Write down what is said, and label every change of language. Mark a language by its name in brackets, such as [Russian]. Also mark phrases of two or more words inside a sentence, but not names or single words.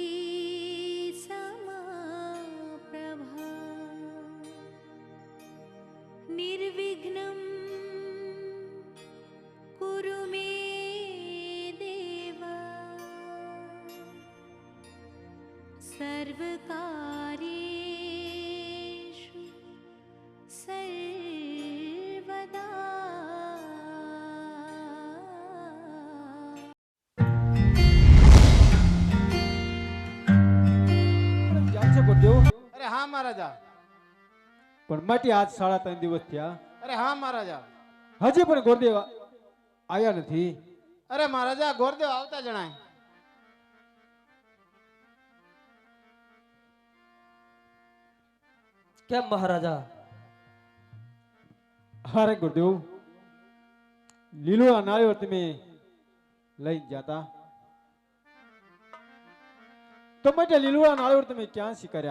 [Sanskrit] समप्रभा निर्विघ्नं कुरु मे देव सर्वकार्येषु सर्वदा। [Hindi] अरे हाँ महाराजा। [Gujarati] પણ માટી આજ 3.5 દિવસ થયા। [Hindi] अरे हाँ महाराजा। [Gujarati] હજી પણ ગોરદેવ આયા નથી। અરે મહારાજા ગોરદેવ આવતા जણાય। કેમ મહારાજા? અરે ગુરુદેવ લીલો નાળિયેર તમે લઈ જાતા તો માટે લીલો નાળિયેર તમે ક્યાં શીખર્યા?